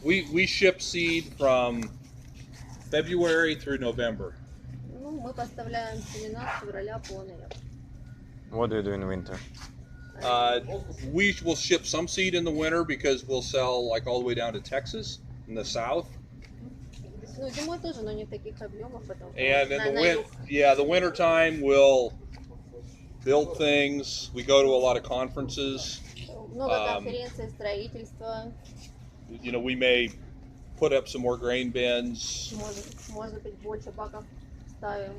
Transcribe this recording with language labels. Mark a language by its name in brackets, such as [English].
[English] We ship seed from February through November. [Russian] Ну, мы поставляем семена с февраля по ноябрь. [English] What do you do in the winter? We will ship some seed in the winter because we'll sell like all the way down to Texas in the south. [Russian] Ну, зимой тоже, но не в таких объемах, потому что [English] And in [Russian] на [English] the [Russian] юг. [English] the winter time we'll build things. We go to a lot of conferences. [Russian] Много конференций, строительства, [English] You know, we may put up some more grain bins, [Russian] может быть, больше баков ставим.